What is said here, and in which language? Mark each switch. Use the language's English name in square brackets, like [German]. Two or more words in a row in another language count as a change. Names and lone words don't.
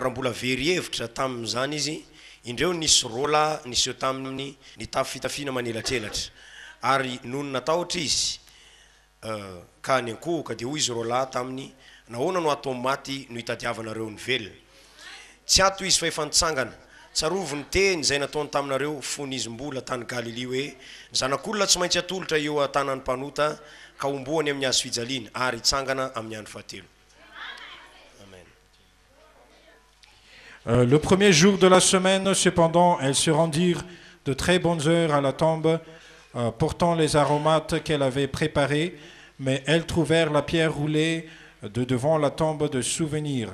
[Malagasy] raha mbola very hevitra tamin'izany izy indreo nisy rola nisy eo tamin'ny nitafy fitafiana manelatrelatra ary noho ny natahotra izy ka ny ankohoka dia hoy izy rola tamin'ny nahoana no atao maty no hitadiavanareo ny velona tsy ato izy fa efa nitsangana tsarovo ny teny izay nataony taminareo fony izy mbola tany Galili hoe ny zanak'olona tsy maintsy atolotra eo an-tanan'ny mpanota ka omboany amin'ny hazo fijaliana ary hitsangana amin'ny andro fahatelo. [French] Le premier jour de la semaine, cependant, elles se rendirent de très bonnes heures à la tombe, portant les aromates qu'elle avait préparés, mais elles trouvèrent la pierre roulée de devant la tombe de souvenir.